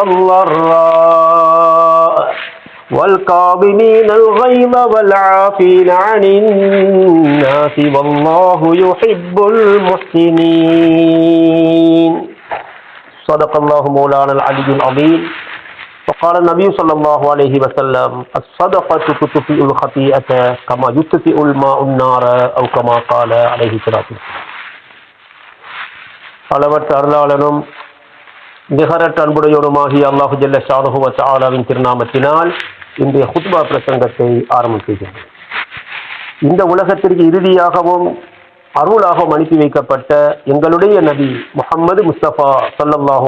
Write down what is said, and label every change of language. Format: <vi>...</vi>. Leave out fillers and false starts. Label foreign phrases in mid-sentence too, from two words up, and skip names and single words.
<ar>والضراء والكاظمين الغيظ والعافين عن الناس والله يحب المحسنين صدق الله مولانا العلي العظيم وقال النبي صلى الله عليه وسلم الصدقة تطفئ الخطيئة كما يطفئ الماء النار أو كما قال عليه الصلاة والسلام.</ar> <ta>அளவற்ற அருளாளனும் நிகரற்ற அன்புடையோனுமாகிய</ta> <ar>الله جل شأنه</ar> <ta>வ தஆலாவின் திருநாமத்தினால் இன்றைய குத்பா பிரசங்கத்தை ஆரம்பிக்கிறேன். இந்த உலகத்திற்கு இறுதியாகவும் அருளாகவும் அனுப்பி வைக்கப்பட்ட எங்களுடைய நபி முஹம்மது முஸ்தபா ஸல்லல்லாஹு</ta>